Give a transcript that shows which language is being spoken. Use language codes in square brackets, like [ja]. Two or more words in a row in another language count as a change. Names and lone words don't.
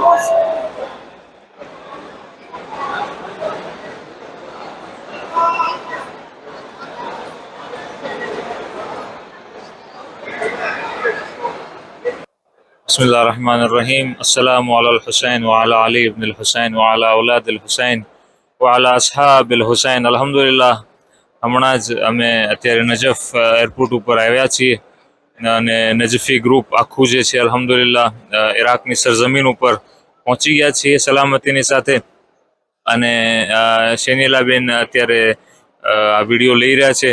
[ar] بسم الله الرحمن الرحيم. السلام على الحسين وعلى علي بن الحسين وعلى أولاد الحسين وعلى أصحاب الحسين. [gu] અલ્હમ્દુલિલ્લાહ, હમણાં જ અમે અત્યારે નજફ એરપોર્ટ ઉપર આવ્યા છીએ અને નજફી ગ્રુપ આખું જે છે અલ્હમ્દુલિલ્લાહ ઇરાકની સરજમીન ઉપર પહોંચી ગયા છીએ સલામતીની સાથે. અને શેનીલાબેન અત્યારે આ વિડીયો લઈ રહ્યા છે.